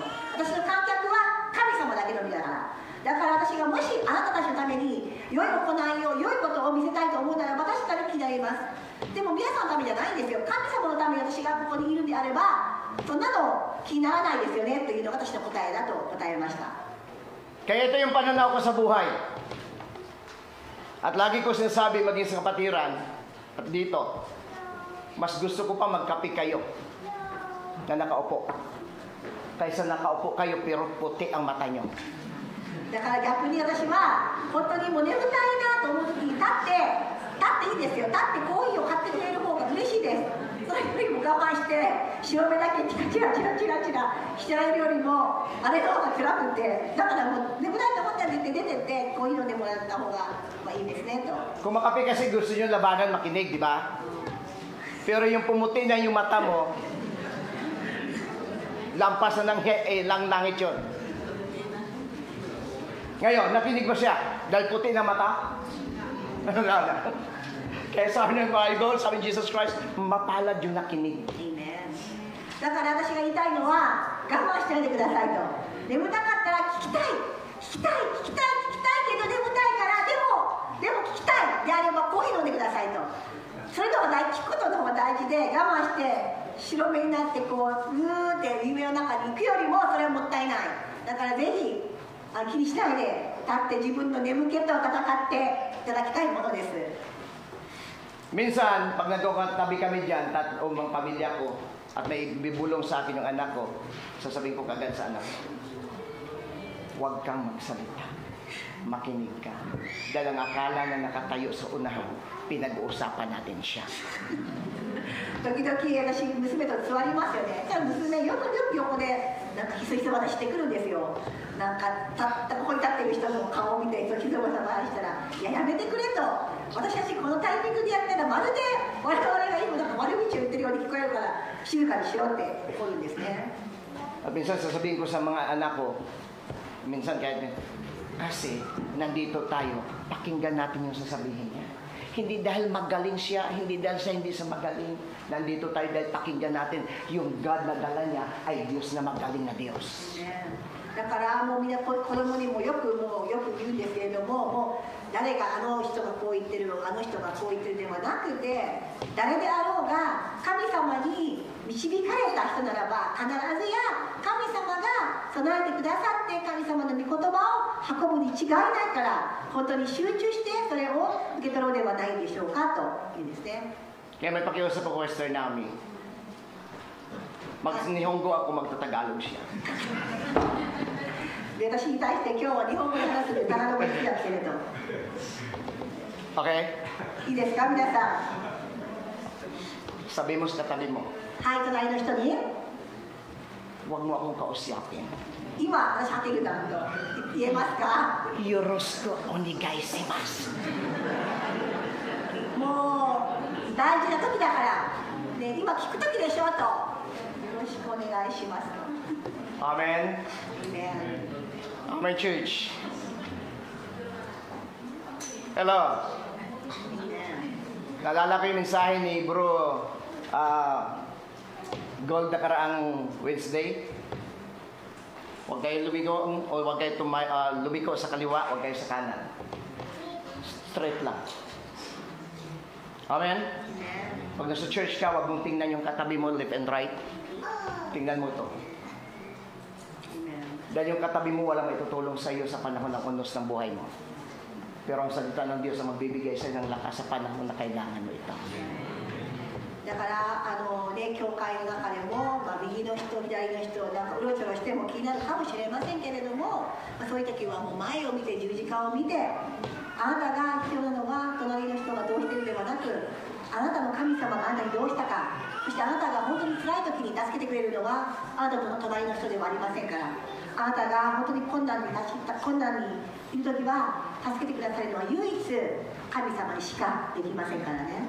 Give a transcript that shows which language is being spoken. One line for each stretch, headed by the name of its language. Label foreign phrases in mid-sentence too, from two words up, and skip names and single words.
Japanese: 私の観客は神様だけの身だから。だから私がもしあなたたちのために良い行いを良いことを見せたいと思うなら私たち気になります。でも皆さんのためじゃないんですよ。神様のために私がここにいるんであればそんなの気にならないですよねというのが私の答えだと答えました。
Filipino: Kaya ito yung pananaw ko sa buhay. At lagi ko sinasabi maging sa kapatiran at dito, mas gusto ko pa magkape kayo na nakaupo kaysa nakaupo kayo pero puti ang mata nyo.
Japanese: だから逆に私は本当にもう眠たいなと思う時に立っていいですよ。立ってコーヒーを買ってくれる方が嬉しいです。それよりも我慢して白目だけチラチラしてられるよりもあれの方が辛くて、だからもう眠たいと思ったら出てってコーヒー飲んでもらった方がいいですねと。
Filipino: Kung makape kasi gusto nyo labanan makinig, di ba? Pero yung pumuti na yung mata mo, lampas na ng langit yun. Ngayon, nakinig ba siya? Dahil puti na mata? Kaya sabi ng Bible, sabi ng Jesus Christ, mapalad yung nakinig. Amen.
Japanese: だから私が言いたいのは我慢しないでくださいと。眠たかったら聞きたいけど眠たいからでも聞きたいであればコーヒー飲んでくださいと。それの方が聞くことの方が大事で我慢して白目になってこううーって夢の中に行くよりもそれはもったいない。だからぜひ気にしないで立って自分の眠気と戦っていただきたいものです。
Filipino: Minsan, pag nagkatabi kami dyan, umang pamilya ko, at may bibulong sa akin yung anak ko, sasabihin ko kagad sa anak ko, huwag kang magsalita, makinig ka. Dahil ang akala na nakatayo sa unahan, pinag-uusapan natin siya.
Japanese: 時々私娘と座りますよね。じゃあ娘よく横でなんかひそひそ話してくるんですよ。なんかここに立ってる人の顔を見てひそひそ話したらいややめてくれと。私たちこのタイミングでやったらまるで我々が今なんか悪口を言ってるように聞こえるから静かにしろって怒るんですね。
Filipino: At minsan sasabihin ko sa mga anak ko, minsan kahit kasi nandito tayo, pakinggan natin yung sasabihin niya. Hindi dahil magaling siya, hindi dahil siya hindi sa magaling. Nandito tayo dahil pakinggan natin yung God na dala niya ay Diyos na magaling na Diyos. Amen.
Japanese: だからもうみんな子供にもよく言うんですけれども、もう誰があの人がこう言ってる、あの人がこう言ってるではなくて、誰であろうが神様に導かれた人ならば、必ずや神様が備えてくださって神様の御言葉を運ぶに違いないから、本当に集中してそれを受け取ろうではないでしょうかというんですね。
Filipino: Kaya may pakiusap ako kay Sister Naomi. Mag-Nihongo ako, magtatagalog siya.
Japanese: で、私に対して今日は日本語で話すのでタガログ好きだけれど、 Okay? いいですか皆さん。
Filipino: Sabi mo sa katabi mo,
Japanese: はい、隣の人に
Filipino: huwag mo akong kausyapin.
Japanese: 今私はけるだと言えますか。よろしくお願いします. もう大事な時だから、ね、今聞く時でしょと、よろしくお願いしますと。 Amen? ね、
English: Amen, church. Hello.
Filipino: Naalala ko yung mensahe ni Bro Gold na karaang Wednesday. Huwag kayo lumiko o huwag kayo lumiko sa kaliwa, huwag kayo sa kanan. Straight lang. Amen? Pag nasa church ka, huwag mong tingnan yung katabi mo
English: left and right.
Filipino: Tingnan mo to. Dahil yung katabi mo walang maitutulong sa iyo sa panahon ng unos ng buhay mo. Pero ang salita ng Diyos ang magbibigay sa iyo ng lakas sa panahon na kailangan mo ito.
Japanese: だからね、教会の中でも、右の人、左の人、なんかうろちょろしても気になるかもしれませんけれども、そういう時はもう前を見て、十字架を見て、あなたが必要なのは隣の人がどうしているではなく、あなたの神様があなたにどうしたか、そしてあなたが本当に辛い時に助けてくれるのはあなたとの隣の人ではありませんから、あなたが本当に困難にいる時は助けてくださるのは唯一神様にしかできませんからね。